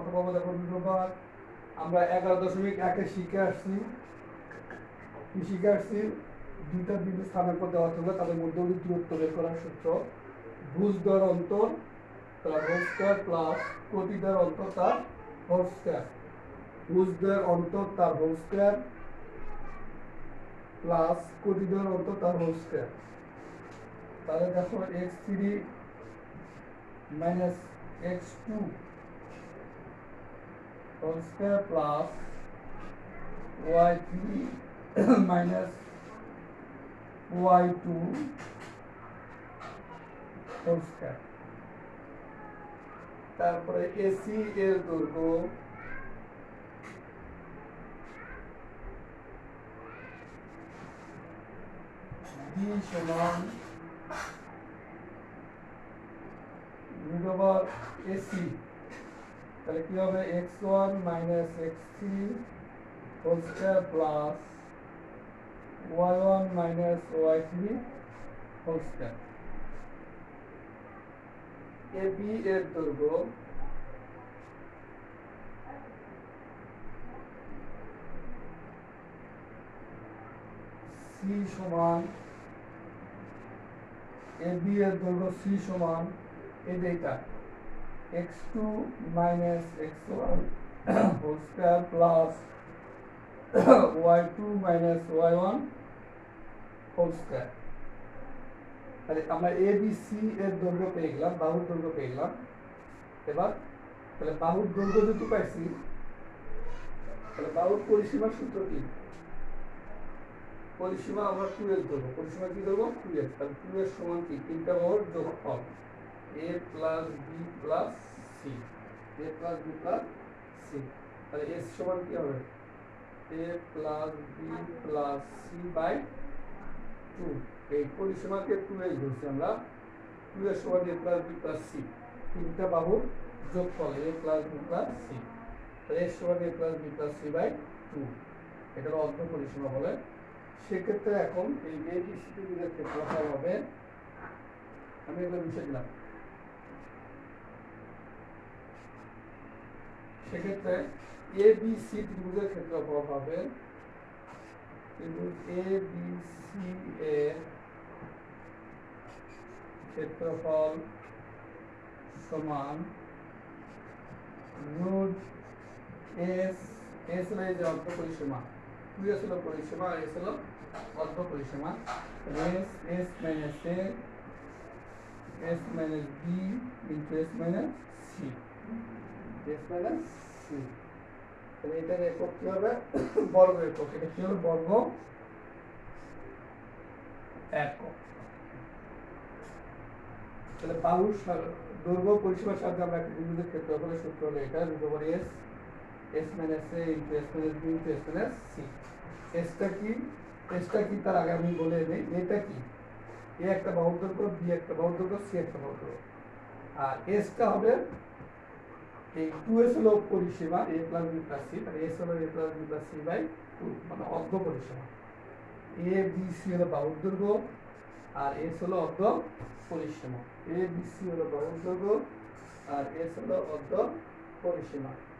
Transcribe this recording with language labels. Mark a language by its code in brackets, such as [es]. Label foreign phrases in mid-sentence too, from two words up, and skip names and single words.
[bn] পাবো দেখো বিভাগ আমরা 11.1 শিখে আসছি কি শিখে আসছি দুইটা বিন্দু স্থানাঙ্ক দেওয়া থাকলে তাদের মধ্যবর্তী দূরত্ব বের করার সূত্র ভুজদ্বয়ের অন্তর তার [en] whole square plus [bn] প্রতিদ্বয়ের অন্তর তার [en] whole square [bn] ভুজদ্বয়ের অন্তর তার [en] whole square প্লাস [bn] প্রতিদ্বয়ের অন্তর তার [en] whole square [bn] তাহলে দেখো [en] x3 minus x2 whole square plus y3 minus y2 whole square [bn] তারপরে AC এর দৈর্ঘ্য b সমান √/AC তাহলে কি হবে [en] x1 minus x3 whole square plus y1 minus y3 whole square [bn] AB এর দৈর্ঘ্য C সমান AB এর দৈর্ঘ্য C সমান এই যেটা [en] x2 minus x1 whole square plus y2 minus y1 whole square [bn] তাহলে আমরা ABC এর দৈর্ঘ্য পেয়ে গেলাম বাহুর দৈর্ঘ্য পেয়ে গেলাম এবার তাহলে বাহুর দৈর্ঘ্য যেহেতু পাইছি তাহলে বাহুর পরিসীমার সূত্র কি পরিসীমা আমরা 2s ধরবো পরিসীমা কি ধরবো 2s তাহলে 2s সমান কি তিনটা বাহুর যোগফল [en] a plus b plus c a plus b plus c [bn] তাহলে s সমান কি হবে [en] a plus b plus c by 2 [bn] এই পরিসীমাকে 2s ধরছি আমরা 2s সমান [en] a plus b plus c [bn] তিনটা বাহুর যোগফল [en] a plus b plus c [bn] তাহলে s সমান [en] a plus b plus c by 2 [bn] এটার অর্ধ পরিসীমা বলে সেক্ষেত্রে এখন এই ABC ত্রিভুজের ক্ষেত্রফল হবে আমি এগুলো মুছে দিলাম সেক্ষেত্রে ABC ত্রিভুজের ক্ষেত্রফল হবে ত্রিভুজ ABC এর ক্ষেত্রফল সমান রুট s s হলো এই যে অর্ধ পরিসীমা 2s হলো পরিসীমা আর s হলো অর্ধ পরিসীমা [en] s minus a s minus b into s minus c s minus c [bn] তাহলে এটার একক কি হবে বর্গ একক এটা কি হবে বর্গ একক তাহলে বাহুর দৈর্ঘ্য পরিসীমার সাথে আমরা একটা বিন্দুর ক্ষেত্রফলের সূত্র হলো এটা [en] √s s minus a into s minus b into s minus c [bn] এসটা কি তার আগে আমি বলে নেই এটা কি এ একটা বাহুর দৈর্ঘ্য বি একটা বাহুর দৈর্ঘ্য সি একটা বাহুর দৈর্ঘ্য আর এসটা হবে এই 2s হলো পরিসীমা [en] a plus b plus c [bn] তাহলে s হলো [en] a plus b plus c by 2 [bn] মানে অর্ধ পরিসীমা a b c হলো বাহুর দৈর্ঘ্য আর s হলো অর্ধ পরিসীমা a b c হলো বাহুর দৈর্ঘ্য আর s হলো অর্ধ পরিসীমা